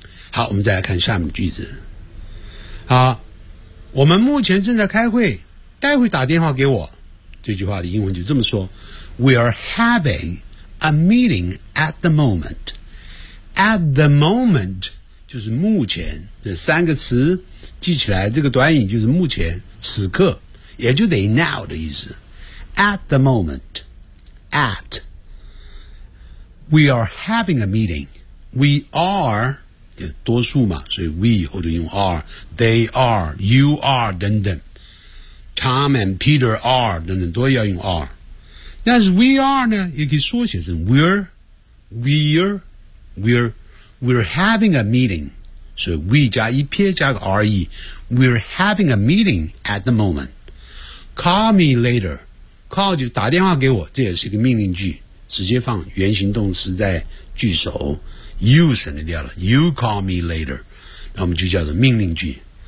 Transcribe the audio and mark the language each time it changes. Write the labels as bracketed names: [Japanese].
[Chinese] 好，我们再来看下面句子。好，我们目前正在开会，待会打电话给我。这句话的英文就这么说。 [English] We are having a meeting at the moment. [Chinese] At the moment, 就是目前，这三个词记起来，这个短语就是目前，此刻。也就得 now 的意思。 At the moment， At， [English] We are having a meeting， [Chinese] We are 就是多数嘛，所以 we 或者用 are， They are， You are 等等， Tom and Peter are 等等都要用 are。但是 we are 呢也可以缩写成 we're having a meeting， 所以 we 加一撇加个 re， [English] We're having a meeting at the momentCall me later， [Chinese] call 就打电话给我，这也是一个命令句，直接放原形动词在句首， you 省得掉了， [English] you call me later， [Chinese] 那我们就叫做命令句。